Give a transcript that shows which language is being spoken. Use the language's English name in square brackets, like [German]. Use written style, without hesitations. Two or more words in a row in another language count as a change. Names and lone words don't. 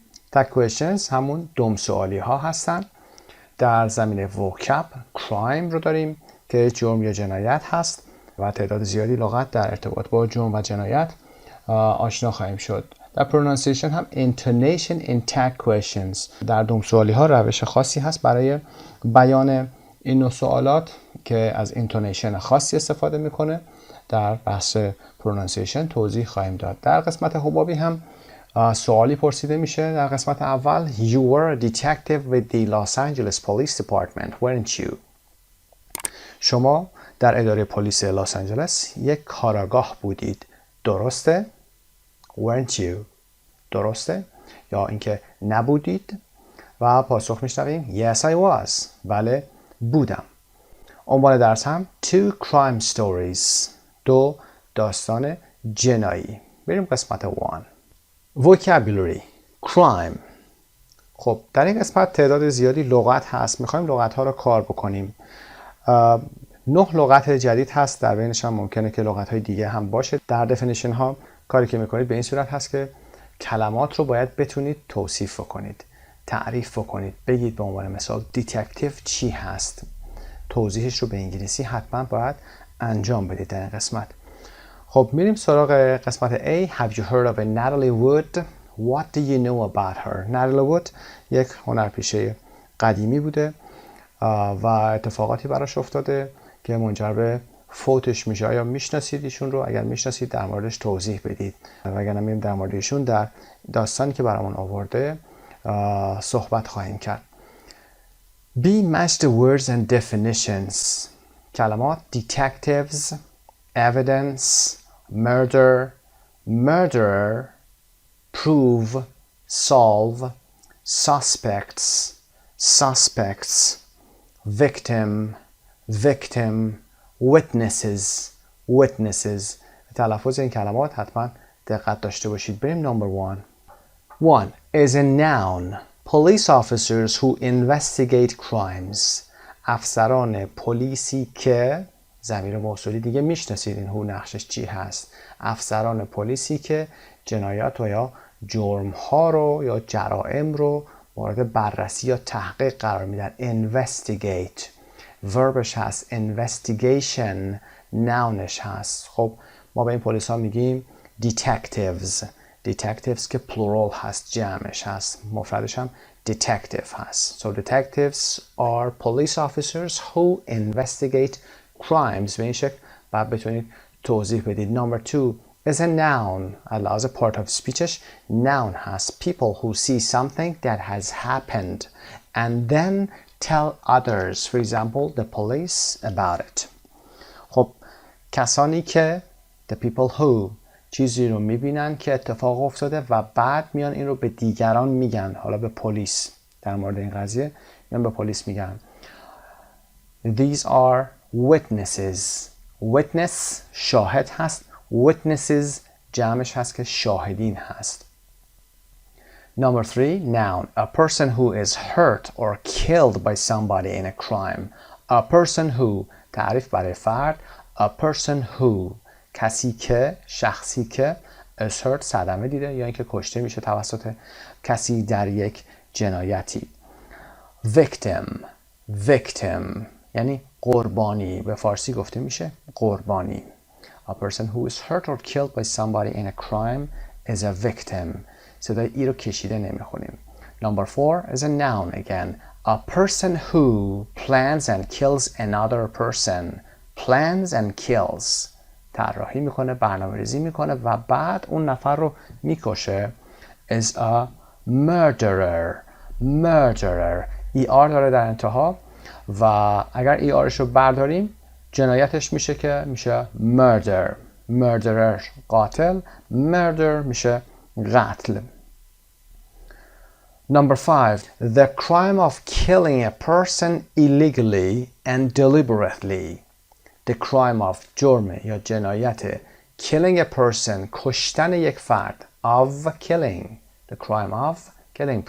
[English] tag questions [Persian] همون دم سوالی ها هستن. در زمینه [English] vocab crime [Persian] رو داریم که جرم یا جنایت هست و تعداد زیادی لغت در ارتباط با جرم و جنایت آشنا خواهیم شد. در pronunciation هم [English] intonation in tag questions [Persian] در دم سوالی ها روش خاصی هست برای بیان این نوع سوالات که از intonation خاصی استفاده میکنه. در بحث pronunciation توضیح خواهیم داد. در قسمت حبابی هم سوالی پرسیده میشه. در قسمت اول [English] You were a detective with the Los Angeles Police Department, weren't you? [Persian] شما در اداره پلیس لس آنجلس یک کاراگاه بودید، درسته؟ [English] weren't you؟ [Persian] درسته؟ یا اینکه نبودید؟ و پاسخ میشنویم [English] Yes I was. [Persian] بله بودم. عنوان درس هم [English] Two crime stories. [Persian] دو داستان جنایی. بریم قسمت 1. [English] Vocabulary crime. [Persian] خب در این قسمت تعداد زیادی لغت هست. میخوایم لغت ها رو کار بکنیم. 9 لغت جدید هست. در بینش هم ممکنه که لغت های دیگه هم باشه. در دفینیشن ها کاری که میکنید به این صورت هست که کلمات رو باید بتونید توصیف کنید، تعریف کنید. بگید به عنوان مثال دیتکتیو چی هست. توضیحش رو به انگلیسی حتما باید انجام بدید در این قسمت. خب میریم سراغ قسمت A. [English] Have you heard of a Natalie Wood? What do you know about her? [Persian] Natalie Wood یک هنرپیشه قدیمی بوده و اتفاقاتی براش افتاده که منجر به فوتش میشه. آیا میشناسید ایشون رو؟ اگر میشناسید در موردش توضیح بدید. و اگر نمیریم در مورد ایشون در داستانی که برامون آورده صحبت خواهیم کرد. B. [English] Match the words and definitions. کلمات detectives, evidence, murder, murderer, prove, solve, suspects, suspects, victim, victim, witnesses, witnesses. [Persian] تلفظ این کلمات حتما دقت داشته باشید. [English] بریم number 1. 1. Is a noun. Police officers who investigate crimes. [Persian] افسران پلیسی که ضمیر موصولی دیگه میشناسید این هو نقشش چی هست. افسران پلیسی که جنایات و یا جرم ها رو یا جرائم رو مورد بررسی یا تحقیق قرار میدن. investigate وربش هست. investigation ناونش هست. خب ما به این پلیس ها میگیم detectives. detectives که plural هست، جمعش هست. مفردش هم detective هست. [English] So detectives are police officers who investigate crimes. [Persian] به این شکل باید بتونید توضیح بدید. [English] Number 2 is a noun. as a part of speechش noun هست. People who see something that has happened and then tell others. For example, the police about it. [Persian] خب کسانی که [English] the people who [Persian] چیزی رو میبینن که اتفاق افتاده و بعد میان این رو به دیگران میگن. حالا به پلیس در مورد این قضیه میان به پلیس میگن. [English] These are witnesses. Witness [Persian] شاهد هست. Witnesses جمعش هست که شاهدین هست. [English] Number 3, noun. A person who is hurt or killed by somebody in a crime. A person who [Persian] تعریف برای فرد. [English] A person who [Persian] کسی که، شخصی که [English] is hurt [Persian] صدمه دیده یا اینکه کشته میشه توسط کسی در یک جنایتی. [English] Victim. Victim [Persian] یعنی قربانی. به فارسی گفته میشه قربانی. A person who is hurt or killed by somebody in a crime is a victim. صدای ای رو کشیده نمیخونیم. [English] Number 4 is a noun again. A person who plans and kills another person. Plans and kills. [Persian] طراحی میکنه، برنامه‌ریزی میکنه و بعد اون نفر رو میکشه. [English] is a murderer. Murderer. [Persian] ER داره در انتها و اگر ERش رو برداریم جنایتش میشه که میشه murder. Murderer قاتل. Murder میشه قتل. [English] Number 5. The crime of killing a person illegally and deliberately. The crime of [Persian] جرم یا جنایت [English] killing a person [Persian] کشتن یک فرد. [English] Of killing. The crime of killing.